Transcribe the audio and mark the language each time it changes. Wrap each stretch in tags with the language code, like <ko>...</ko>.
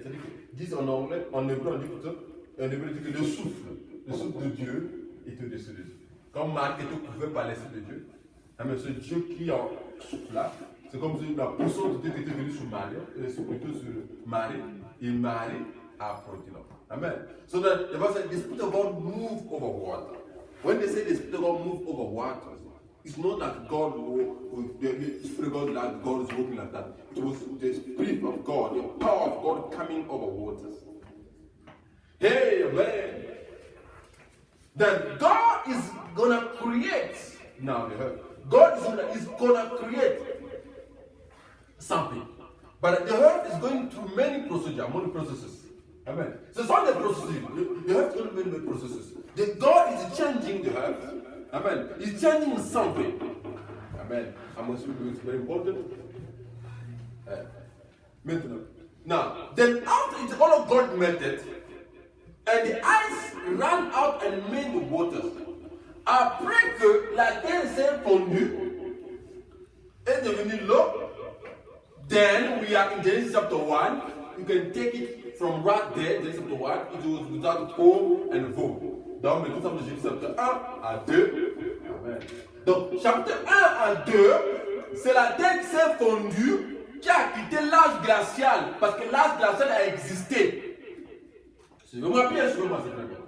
<fr>C'est-à-dire que disent en anglais, en hébreu, on dit que le souffle de Dieu est au-dessus des autres. Comme Marie était couverte par l'esprit de Dieu, amen, ce Dieu qui en souffle là, c'est comme si la puissance de Dieu qui était venue sur Marie, plutôt sur Marie, et Marie a produit l'enfant. Amen.</fr> <en>So that the Bible says the Spirit of God moved over water. When they say the Spirit of God moved over water, it's not that God, the Spirit of God, like God is working like that. It was the Spirit of God, the power of God coming over waters. Hey, man. That God is gonna create now the earth. God is gonna create something. But the earth is going through many processes. Amen. So some of the processes, the earth is going through many processes. God is changing the earth. Amen. He's changing something. Amen. I must be it's very important. Now, then after it's all of God melted, and the ice ran out and made the waters.</en> <fr>Après que la terre s'est fondue et devenue l'eau,</fr> <en>then we are in Genesis chapter 1. You can take it from right there, Genesis chapter 1. It was without form and vogue.</en> <fr>Donc, nous sommes dans Genesis chapitre 1 à 2. Amen. Donc, chapitre 1 à 2, c'est la terre qui s'est fondue, qui a quitté l'âge glacial, parce que l'âge glacial a existé. Suivez-moi bien, suivez-moi, c'est très bien.</fr>